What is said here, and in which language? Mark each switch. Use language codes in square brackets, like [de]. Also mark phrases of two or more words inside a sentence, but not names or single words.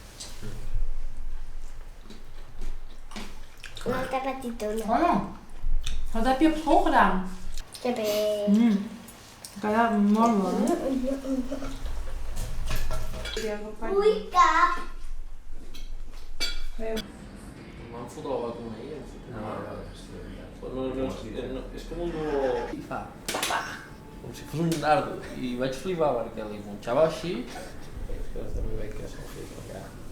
[ca] Una tapatitona. [nl] Oh, wat heb je op school gedaan? Ja, mooi man. [ca] Ui, cap. M'han fotut la vacuna ahir. És com un dolor... I fa... Com si fos un dardo. I vaig flipar perquè li punxava així. Després també veig que se'l fica allà.